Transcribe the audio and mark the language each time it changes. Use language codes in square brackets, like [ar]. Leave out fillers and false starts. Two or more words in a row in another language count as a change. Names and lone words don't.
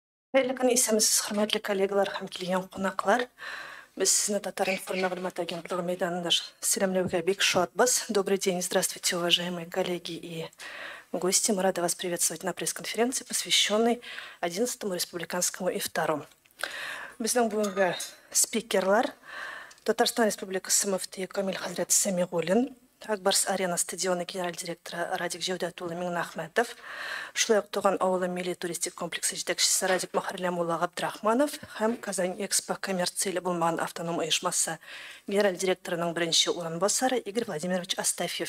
[tt] Хәерле көн исәмсез, хөрмәтле коллегалар һәм килгән кунаклар. Без сезне Татар информ мәгълүмат агентлыгы мәйданында сәламләүгә бик шатбыз. [ru] Добрый день, здравствуйте, уважаемые коллеги и гости. Мы рады вас приветствовать на пресс-конференции, посвященной 11-му республиканскому ифтару. [tt] Безнең бүгенге спикерлар Татарстан Республикасы мөфтие Камил хәзрәт Сәмигуллин, Акбарс арена стадионы генераль директоры Радик Җәүдәтуллы Миңнәхмәтов, шулай ук Туган авылы милли туристик комплексы җитәкчесе Радик Мөхәррәмулла Габдрахманов һәм Казань Экспо коммерцияле булмаган автоном оешмасы генераль директорының беренче урынбасары Игорь Владимирович Астафьев.